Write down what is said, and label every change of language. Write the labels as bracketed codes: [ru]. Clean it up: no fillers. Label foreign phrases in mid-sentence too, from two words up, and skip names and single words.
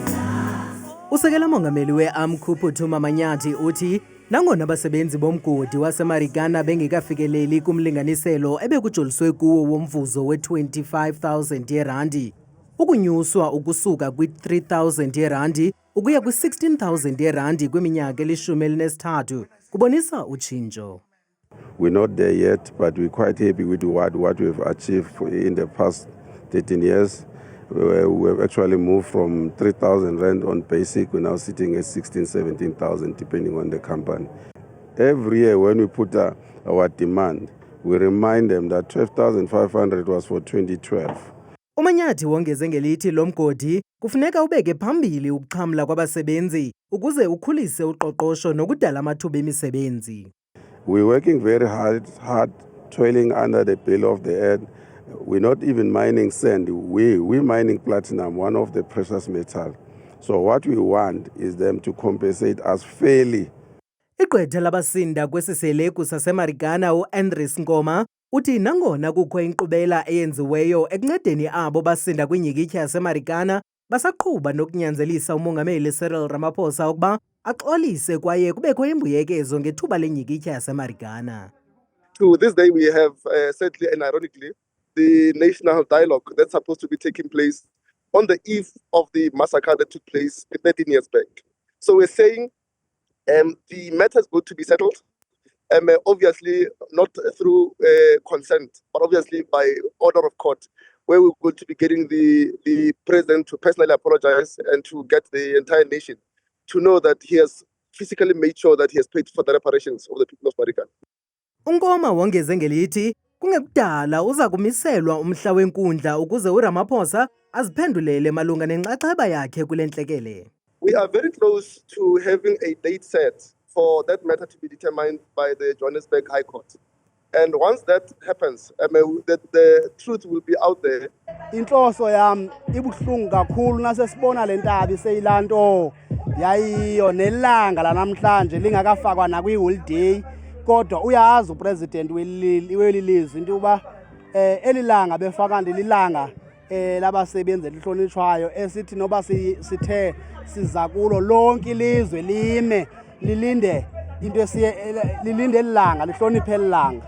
[xh] Usekela mongameli we-AMCU Phuthuma Manyathi uthi nangona abasebenzi bomgodi waseMarikana bengekafikeleli kumlinganiselo ebekujoliswe kuwo womvuzo we-25,000 yeerandi, ukunyuswa ukusuka kwi-3,000 yeerandi ukuya kwi-16,000 yeerandi kwiminyaka eli-13 kubonisa utshintsho. [en] We're not there yet, but we're quite happy with what we've achieved in the past 13 years. We've actually moved from 3,000 rand on basic. We're now sitting at 16,000, 17,000, depending on the company. Every year when we put our demand, we remind them that 12,500 was for 2012. [xh] Umanyathi wongeze ngelithi lo mgodi kufuneka ubeke phambili ukuxhamla kwabasebenzi ukuze ukhulise uqoqosho nokudala amathuba emisebenzi. [en] We're working very hard, toiling under the bill of the earth. We're not even mining sand. We're mining platinum, one of the precious metals. So what we want is them to compensate us fairly. [xh] Igqwetha labasinda kwesi seleku saseMarikana u-Andries Ngoma uthi nangona kukho inkqubela eyenziweyo ekuncedeni abo basinda kwinyikitya yaseMarikana basaqhuba nokunyanzelisa umongameli Cyril Ramaphosa ukuba axolise kwaye kubekho imbuyekezo ngethuba lenyikitya yaseMarikana. [en] To this day we have sadly and ironically the national dialogue that's supposed to be taking place on the eve of the massacre that took place 13 years back. So we're saying the matter is going to be settled, obviously not through consent, but obviously by order of court, where we're going to be getting the president to personally apologize and to get the entire nation to know that he has physically made sure that he has paid for the reparations of the people of Marikana. [xh] Unkoma wongeze ngelithi kungekudala uza kumiselwa umhla wenkundla ukuze uRamaphosa aziphendulele malunga nenxaxheba yakhe kule ntlekele. [en] We are very close to having a date set for that matter to be determined by the Johannesburg High Court. And once that happens, the truth will be out there. [zu] Inhloso yami ibuhlungu kakhulu nasesibona le ntaba iseyilanto yayiyo nelanga lanamhlanje lingakafakwa na kwi-holiday kodwa uyazi upresident welilizwe into uba elilanga befaka lilanga labasebenzi elihlonishwayo esithi noba sithe siza kulo lonke ilizwe lime lilinde into lilinde elilanga lihloniphe elilanga.